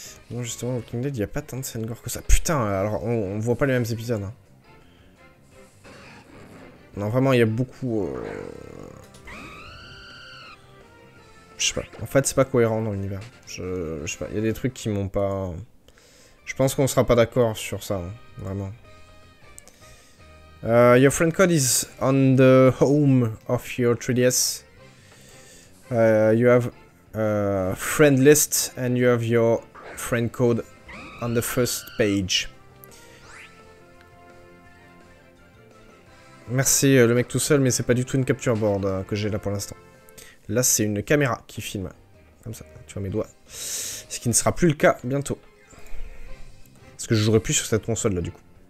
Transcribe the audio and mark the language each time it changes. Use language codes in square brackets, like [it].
[fr] Non, justement, Walking Dead, il n'y a pas tant de scènes gore que ça. Putain, alors on voit pas les mêmes épisodes. Hein. Non, vraiment, il y a beaucoup. Je sais pas. En fait, c'est pas cohérent dans l'univers. Je sais pas. Il y a des trucs qui m'ont pas. Je pense qu'on sera pas d'accord sur ça, hein. Vraiment. [en] Your friend code is on the home of your 3DS. You have a friend list and you have your friend code on the first page. [fr] Merci le mec tout seul, mais c'est pas du tout une capture board que j'ai là pour l'instant. Là, c'est une caméra qui filme. Comme ça, tu vois mes doigts. Ce qui ne sera plus le cas bientôt. Parce que je jouerai plus sur cette console là du coup.